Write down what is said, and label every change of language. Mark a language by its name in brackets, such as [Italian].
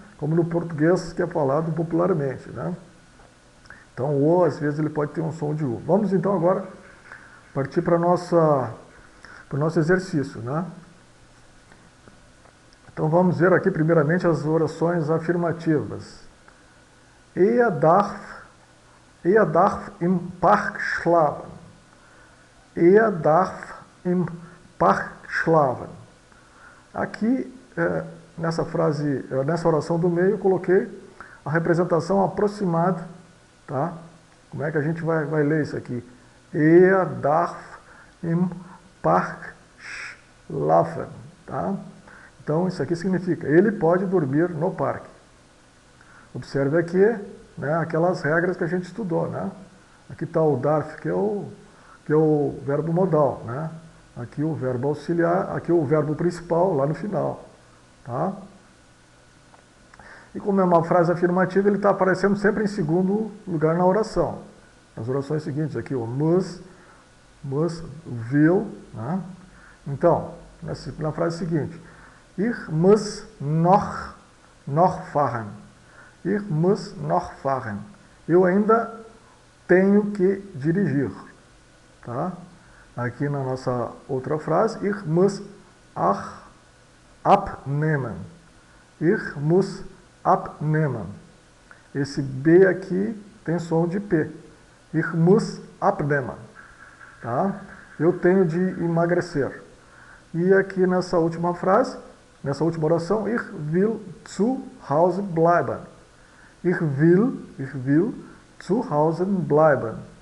[Portuguese] Como no português que é falado popularmente, né? Então, o O, às vezes, ele pode ter um som de U. Vamos, então, agora partir para o nosso exercício, né? Então, vamos ver aqui, primeiramente, as orações afirmativas. [German] Er darf im Park schlafen. Er darf im Park schlafen. [Portuguese] Aqui, nessa oração do meio, eu coloquei a representação aproximada, tá? Como é que a gente vai ler isso aqui? [German] Er darf im Park schlafen, tá? [Portuguese] Então, isso aqui significa, ele pode dormir no parque. Observe aqui, né, aquelas regras que a gente estudou, né? Aqui está o darf, que é o verbo modal, né? Aqui o verbo auxiliar, aqui o verbo principal, lá no final, tá? E como é uma frase afirmativa, ele está aparecendo sempre em segundo lugar na oração. As orações seguintes aqui, o muss, will, né? Então, na frase seguinte, [German] ich muss noch fahren. Ich muss noch fahren. [Portuguese] Eu ainda tenho que dirigir. Tá? Aqui na nossa outra frase, [German] ich muss auch abnehmen. Ich muss abnehmen. [Portuguese] Esse B aqui tem som de P. [German] Ich muss abnehmen. [Portuguese] Tá? Eu tenho de emagrecer. E aqui nessa última frase, nessa última oração, [German] ich will zu Hause bleiben. Ich will zu Hause bleiben.